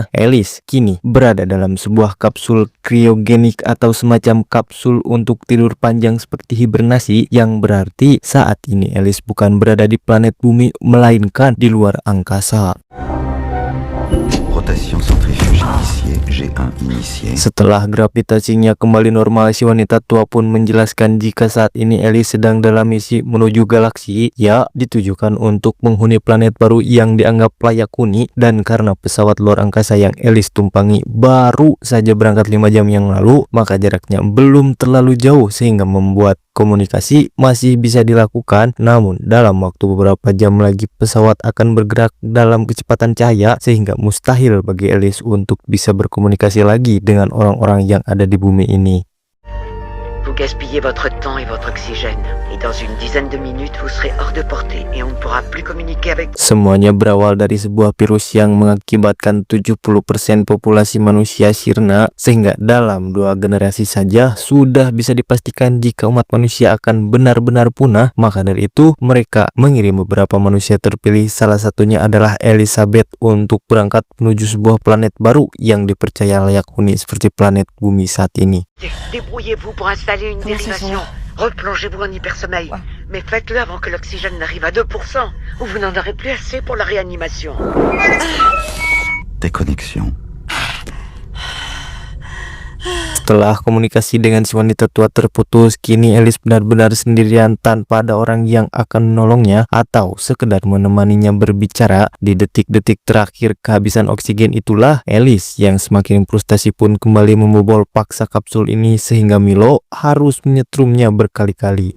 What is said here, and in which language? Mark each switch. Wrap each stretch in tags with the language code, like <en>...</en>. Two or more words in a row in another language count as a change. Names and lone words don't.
<id>Alice kini berada dalam sebuah kapsul kriogenik atau semacam kapsul untuk tidur panjang seperti hibernasi, yang berarti saat ini Alice bukan berada di planet bumi melainkan di luar angkasa.</id> <fr>Rotation centrifuge initiée, G1 initié.</fr> <id>Setelah gravitasinya kembali normal, si wanita tua pun menjelaskan jika saat ini Alice sedang dalam misi menuju galaksi, ya ditujukan untuk menghuni planet baru yang dianggap layak huni, dan karena pesawat luar angkasa yang Alice tumpangi baru saja berangkat 5 jam yang lalu, maka jaraknya belum terlalu jauh sehingga membuat komunikasi masih bisa dilakukan. Namun dalam waktu beberapa jam lagi pesawat akan bergerak dalam kecepatan cahaya sehingga mustahil bagi Alice untuk bisa berkomunikasi lagi dengan orang-orang yang ada di bumi ini.</id> <fr>Vous gaspillez votre temps et votre oxygène, et dans une dizaine de minutes, vous serez hors de portée et on ne pourra plus communiquer avec...</fr> <id>Semuanya berawal dari sebuah virus yang mengakibatkan 70% populasi manusia sirna, sehingga dalam 2 generasi saja sudah bisa dipastikan jika umat manusia akan benar-benar punah. Maka dari itu, mereka mengirim beberapa manusia terpilih, salah satunya adalah Elizabeth, untuk berangkat menuju sebuah planet baru yang dipercaya layak huni seperti planet bumi saat ini.</id> <fr>Débrouillez-vous pour installer une Comment ça dérivation. Replongez-vous en hypersommeil. Ouais. Mais faites-le avant que l'oxygène n'arrive à 2%, ou vous n'en aurez plus assez pour la réanimation. Déconnexion.</fr> <id>Setelah komunikasi dengan si wanita tua terputus, kini Alice benar-benar sendirian tanpa ada orang yang akan menolongnya atau sekedar menemaninya berbicara. Di detik-detik terakhir kehabisan oksigen itulah Alice yang semakin frustasi pun kembali membobol paksa kapsul ini sehingga Milo harus menyetrumnya berkali-kali.</id>